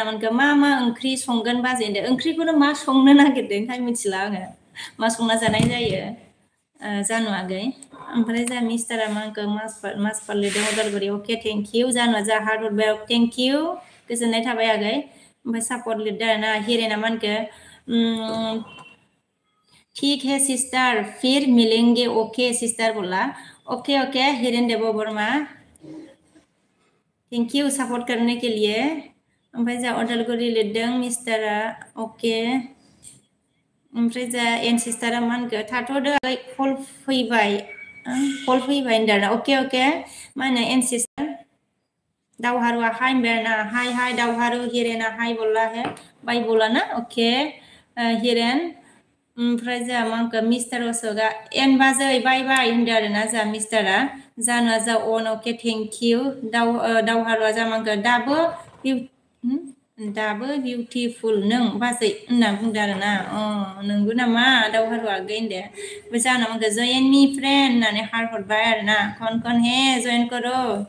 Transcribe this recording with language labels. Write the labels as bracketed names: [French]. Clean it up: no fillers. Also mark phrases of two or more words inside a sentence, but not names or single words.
[Bodo] मोनगो मा ओंख्रि संगोन बाजै होनदों ओंख्रिखौनो मा संनो नागिरदों ओंखाय मिथिला आङो मा संना जानाय जायो जानु आगै ओमफ्राय जा मिस्टारा मानगो मासपाल लिरदों उदालगुरि अके [English] thank you [Bodo] जानुआ जा हार्ड हरबाय [English] thank you [Bodo] गोजोननाय थाबाय आगै ओमफ्राय सापर्ट लिरदों आरोना हिरेना मानगो [Hindi] ठीक है सिस्टर फिर मिलेंगे ओके सिस्टर बोला ओके हिरेन देव वर्मा [English] thank you [Hindi] सपोर्ट करने के लिए [Bodo] ओमफ्राय जा उदालगुरि लिरदों मिस्टारा ओके ओमफ्राय जा एन सिस्टारा मानगो थाथ'दो कल फैबाय होनदों ओके मा होनो एन सिस्टार दावहारुआ हाय होनबाय आरोना हाय दावहारु हिरेना हाय [Hindi] बोला है बाय बोला [Bodo] ना ओके हिरेन ओमफ्राय जा मानगो मिस्टार अशोकआ एन बाजै बाय होनदों आरोना जा मिस्टारा जानुआ जा अन ओके [English] thank you [Bodo] दावहारुआ जा मानगो दाबो दाबो beautiful नों बाजै होनना बुंदों आरोना नोंगौ नामा दावहारुवा गेन्दे जानो मानखो [English] join me friend [Bodo] होननानै हार्ट हरबाय आरोना [Hindi] कौन है join करो